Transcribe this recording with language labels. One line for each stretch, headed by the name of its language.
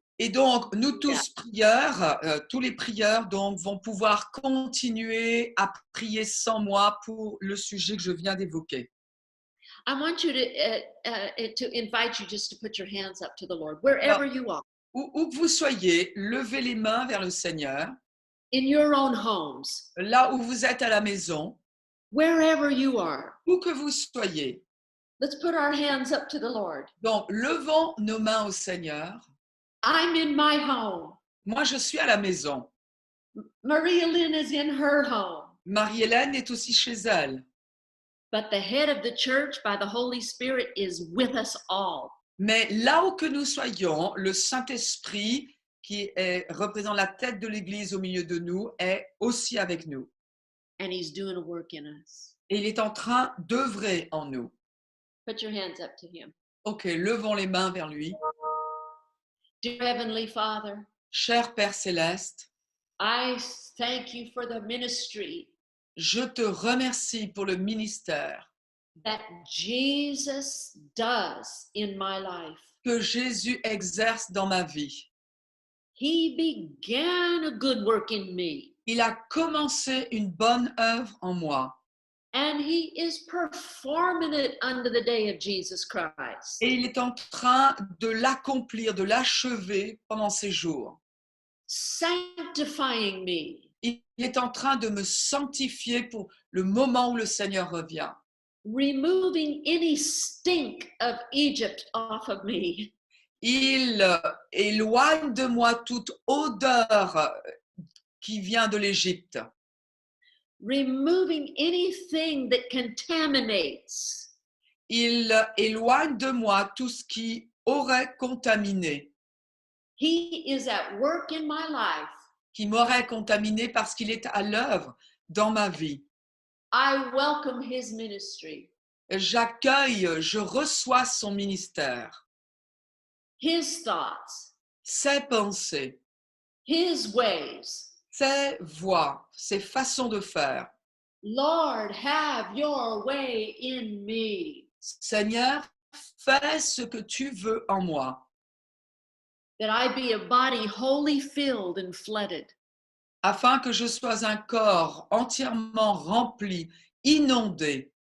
French: Et donc, nous tous prieurs, tous les prieurs donc, vont pouvoir continuer à prier sans moi pour le sujet que je viens d'évoquer.
English: I want you to invite you just to put your hands up to the Lord, wherever you are,
French: Où que vous soyez, levez les mains vers le Seigneur.
English: in your own homes,
French: Là où vous êtes à la maison,
English: wherever you are.
French: où que vous soyez.
English: Let's put our hands up to the Lord.
French: Donc, levons nos mains au Seigneur.
English: I'm in my home.
French: Moi, je suis à la maison.
English: Maria Lynn is in her home.
French: Marie-Hélène est aussi chez elle.
English: But the head of the church by the Holy Spirit is with us all.
French: Mais là où que nous soyons, le Saint-Esprit, qui représente la tête de l'Église au milieu de nous, est aussi avec nous.
English: And he's doing a work in us.
French: Et il est en train d'œuvrer en nous.
English: Put your hands up to him.
French: Ok, levons les mains vers lui.
English: Dear Heavenly Father,
French: Cher Père Céleste,
English: I thank you for the ministry
French: je te remercie pour le ministère
English: that Jesus does in my life.
French: que Jésus exerce dans ma vie.
English: He began a good work in me,
French: Il a commencé une bonne œuvre en moi
English: and he is performing it under the day of Jesus Christ.
French: et il est en train de l'accomplir, de l'achever pendant ces jours.
English: Sanctifying me,
French: Il est en train de me sanctifier pour le moment où le Seigneur revient.
English: removing any stink of Egypt off of me,
French: Il éloigne de moi toute odeur qui vient de l'Égypte.
English: removing anything that contaminates.
French: Il éloigne de moi tout ce qui aurait contaminé,
English: He is at work in my life.
French: qui m'aurait contaminé parce qu'il est à l'œuvre dans ma vie.
English: I welcome his ministry,
French: J'accueille, je reçois son ministère,
English: his thoughts,
French: ses pensées,
English: his ways.
French: ses voies, ses façons de faire.
English: Lord, have your way in me,
French: Seigneur, fais ce que tu veux en moi,
English: that I be a body wholly filled and flooded
French: afin que je sois un corps entièrement rempli, inondé